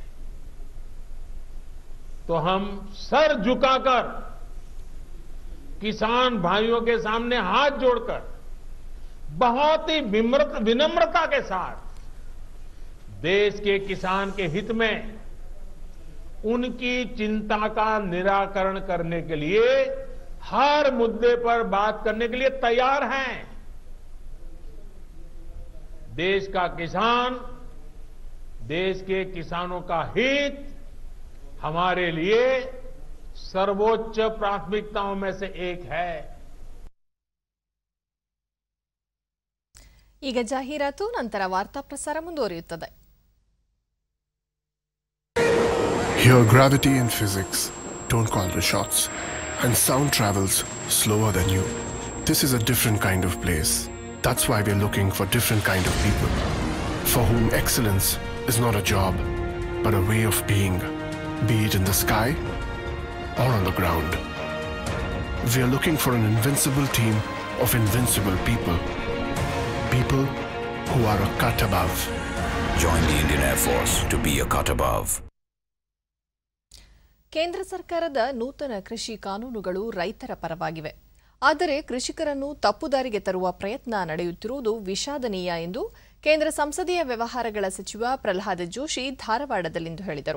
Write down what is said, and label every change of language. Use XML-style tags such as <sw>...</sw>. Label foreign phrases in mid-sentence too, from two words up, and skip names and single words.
<hi>तो हम सर झुकाकर किसान भाइयों के सामने हाथ जोड़कर बहुत ही विनम्रता के साथ देश के किसान के हित में उनकी चिंता का निराकरण करने के लिए हर मुद्दे पर बात करने के लिए तैयार हैं। देश का किसान, देश के किसानों का हित हमारे लिए सर्वोच्च प्राथमिकताओं में से एक है।</hi> <kn>ಈಗ ಜಾಹೀರಾತು, ನಂತರ ವಾರ್ತಾ ಪ್ರಸಾರ ಮುಂದುವರಿಯುತ್ತದೆ.</kn> <en>Here gravity and physics don't call the shots, and sound travels slower than you. This is a different kind of place. That's why we're looking for different kind of people, for whom excellence is not a job, but a way of being, be it in the sky or on the ground. We are looking for an invincible team of invincible people. People who are a cut above. Join the Indian Air Force to be a cut above.</en> <kn>ಕೇಂದ್ರ ಸರ್ಕಾರದ ನೂತನ ಕೃಷಿ ಕಾನೂನುಗಳು ರೈತರ ಪರವಾಗಿವೆ. ಆದರೆ ಕೃಷಿಕರನ್ನು ತಪ್ಪುದಾರಿಗೆ ತರುವ ಪ್ರಯತ್ನ ನಡೆಯುತ್ತಿರುವುದು ವಿಷಾದನೀಯ ಎಂದು ಕೇಂದ್ರ ಸಂಸದೀಯ ವ್ಯವಹಾರಗಳ ಸಚಿವ ಪ್ರಹ್ಲಾದ್ ಜೋಶಿ ಧಾರವಾಡದಲ್ಲಿಂದು ಹೇಳಿದರು.</kn>